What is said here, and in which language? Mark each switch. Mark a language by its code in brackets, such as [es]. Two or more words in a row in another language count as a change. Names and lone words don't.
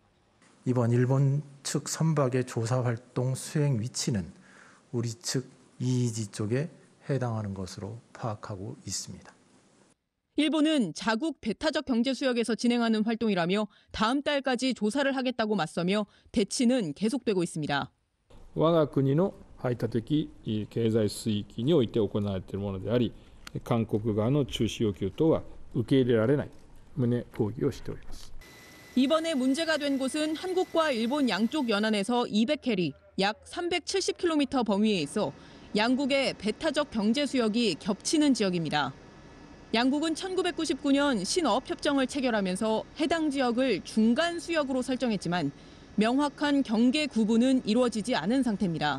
[ko] 이번 일본 측 선박의 조사 활동 수행 위치는 우리 측 EEZ 쪽에 해당하는 것으로 파악하고 있습니다. 일본은 자국 배타적 경제수역에서 진행하는 활동이라며 다음 달까지 조사를 하겠다고 맞서며 대치는 계속되고 있습니다. [ja] 我が国の排他的経済水域において行われているものであり、韓国側の中止要求等は受け入れられない旨抗議をしております。 [ko] 이번에 문제가 된 곳은 한국과 일본 양쪽 연안에서 200캐리, 약 370km 범위에 있어 양국의 배타적 경제수역이 겹치는 지역입니다. 양국은 1999년 신어업협정을 체결하면서 해당 지역을 중간 수역으로 설정했지만 명확한 경계 구분은 이루어지지 않은 상태입니다.